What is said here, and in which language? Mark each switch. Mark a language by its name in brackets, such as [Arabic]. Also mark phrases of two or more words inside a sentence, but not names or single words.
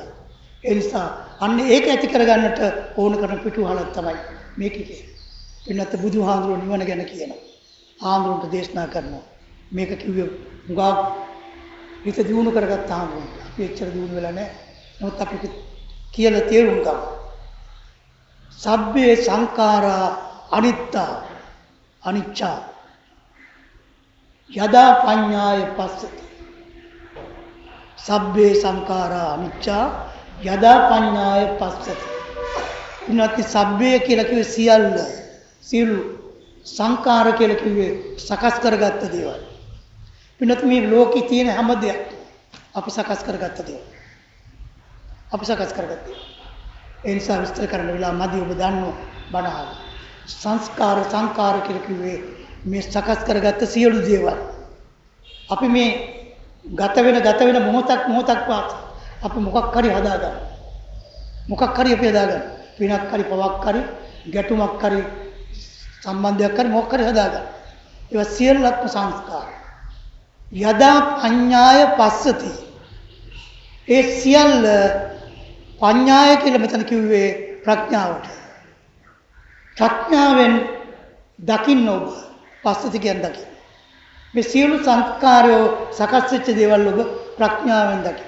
[Sinhala] ඒ නිසා අන්න ඒක ඇති කරගන්නට ඕන කරන පිටුවහලක් තමයි මේක කියන්නේ. පින්නත් බුදුහාමුදුරුවෝ නිවන ගැන කියනවා. ආමුරුන්ට දේශනා කරනවා. මේක කිව්වේ උගා හිත දියුණු කරගත්ත ආමුරුන්ට. අපි එච්චර දියුණු වෙලා නැහැ. නමුත් අපි කියලා තේරුම් ගමු. [Pali] සබ්බේ සංඛාරා අනිත්තා අනිච්චා යදා පඤ්ඤාය පස්සති. සබ්බේ සංඛාරා අනිච්චා යදා පඤ්ඤාය පස්සති. [Sinhala] ඉන්නත් සබ්බේ කියලා කිව්වේ සියලු සංඛාර කියලා කිව්වේ සකස් කරගත්ත දේවල්. පින්නත් මේ ලෝකේ තියෙන හැම දෙයක් අපි සකස් කරගත්ත දේවල්. අපි සකස් කරගත්තා. ඒ නිසා විස්තර කරන්න වෙලා මදි ඔබ දන්නෝ බණහල්. සංස්කාර සංඛාර කියලා කිව්වේ මේ සකස් කරගත්ත සියලු දේවල් අපි මේ ගත වෙන මොහොතක් පාස අපි මොකක් හරි හදාගන්න. මොකක් හරි අපි හදාගන්න. පිනක් හරි පවක් හරි ගැටුමක් හරි සම්බන්ධයක් හරි මොකක් හරි හදාගන්න. ඒවා සියල්ලක්ම සංස්කාර. [Pali] යදා පඤ්ඤාය පස්සති. [Sinhala] ඒ සියල්ල පඤ්ඤාය කියලා මෙතන කිව්වේ ප්‍රඥාවට. ප්‍රඥාවෙන් දකින්න ඔබ පස්සති කියන්නේ දකින්න. මේ සියලු සංස්කාරයෝ සකස් වෙච්ච දේවල් ඔබ ප්‍රඥාවෙන් දකින්න.